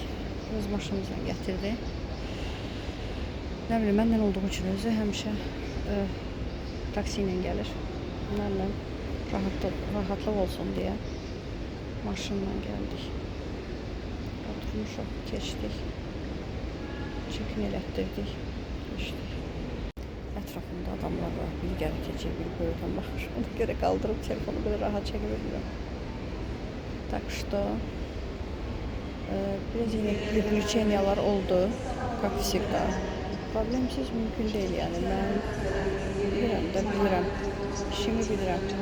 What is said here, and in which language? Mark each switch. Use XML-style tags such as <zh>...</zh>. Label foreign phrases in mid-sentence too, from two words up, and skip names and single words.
<tr>Öz maşınımızla getirdi. Ne bileyim, benden olduğu için</tr> <az>özü həmişə</az> <tr>taksiyle gelir.</tr> <az>Mənlə rahatlık olsun</az> <tr>diye maşınla geldik.</tr> <az>Oturmuşuq, keçdik. Çekin elətdirdik, keçdik. Ətrafımda adamlar var, bir gəri keçir, bir böyüdən baxır.</az> <tr>Ona göre kaldırıp telefonu böyle rahat çekebilirim.</tr> <ru>Так что</ru> <tr>biraz yine</tr> <ru>приключенияlar oldu, как всегда.</ru> <tr>Problemsiz mümkün değil yani. Ben</tr> <az>bilirəm, işimi bilirəm.</az>